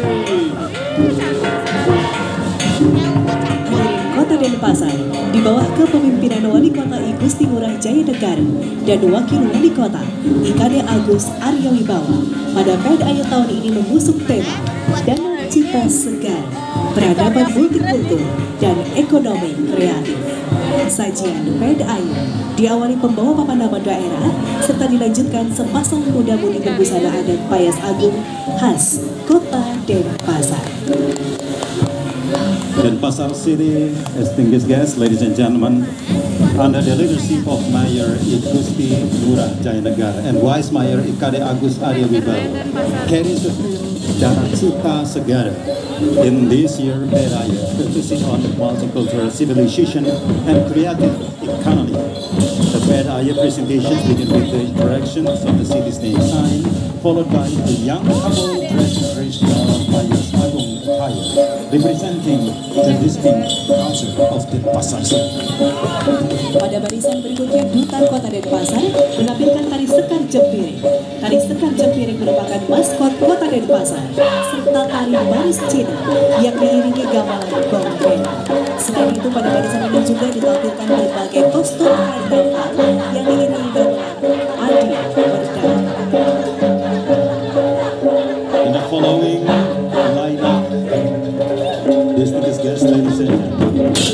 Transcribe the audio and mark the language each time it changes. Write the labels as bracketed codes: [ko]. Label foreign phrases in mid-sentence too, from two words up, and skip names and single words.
[id] Kota Denpasar di bawah kepemimpinan Wali Kota I Gusti Ngurah Jaya Negara dan Wakil Wali Kota IKD Agus Arya Wibawa pada Pride Ayu tahun ini mengusung tema Danau Cita Segar, Peradaban Multikultur dan Ekonomi Kreatif. Sajian Pride Ayu diawali pembawa papan nama daerah serta dilanjutkan sepasang muda-mudi berbusana adat Payas Agung khas Kota Denpasar. [en] Denpasar City, distinguished guests, ladies and gentlemen, under the leadership of Mayor I Gusti Ngurah Jaya Negara and Vice Mayor IKD Agus Arya Wibawa, carries the theme Danau Cita Segar. In this year, Pride Ayu focusing on multicultural civilization and creative economy. The Pride Ayu presentations begin with the introductions of the city's name sign, followed by a young couple dressed in traditional Payas Agung attire, representing the distinct culture of Denpasar City. [id] Pada barisan berikutnya, Duta Kota Denpasar menampilkan tari sekar jempiring. Tari sekar jempiring merupakan maskot Kota Denpasar, serta tari baris Cina yang diiringi gamelan gonggeng. Selain itu, pada barisan ini juga ditampilkan berbagai kostum karnaval yang diiringi gamelan Adi Berdamai. [en] In the following lineup, distinguished guests, ladies and gentlemen,